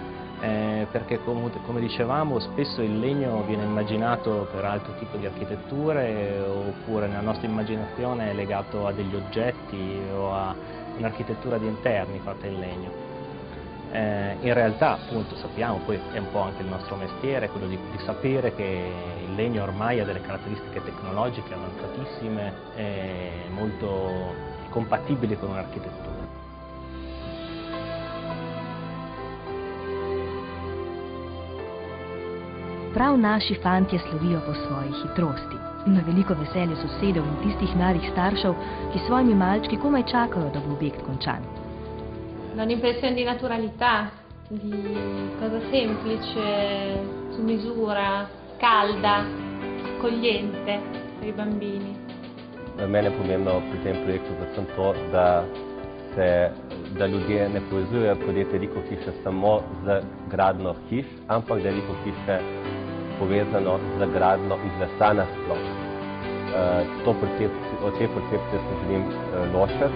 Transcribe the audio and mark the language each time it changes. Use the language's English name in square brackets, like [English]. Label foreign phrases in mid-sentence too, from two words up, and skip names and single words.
[Italian] Perché come dicevamo spesso il legno viene immaginato per altro tipo di architetture oppure nella nostra immaginazione è legato a degli oggetti o a un'architettura di interni fatta in legno. In realtà, appunto, sappiamo, poi è un po' anche il nostro mestiere, quello di sapere che il legno ormai ha delle caratteristiche tecnologiche avanzatissime e molto compatibili con un'architettura. [Slovenian] Prav naši fantje slovijo po svoji hitrosti. Na veliko veselje sosedov in tistih mladih staršev, ki svojimi malčki komaj čakajo, da bo objekt končan. [Italian] Da un'impressione di naturalità, di cosa semplice, su misura, calda, accogliente per i bambini. [Slovenian] Mene je pomembno pri tem projektu predvsem to, da ljudje ne povezujejo podjetje Riko hiše samo z gradnjo hiš, ampak da je Riko hiše povezano z gradnjo iz lesa nasploh. O te percepcije se želim ločiti.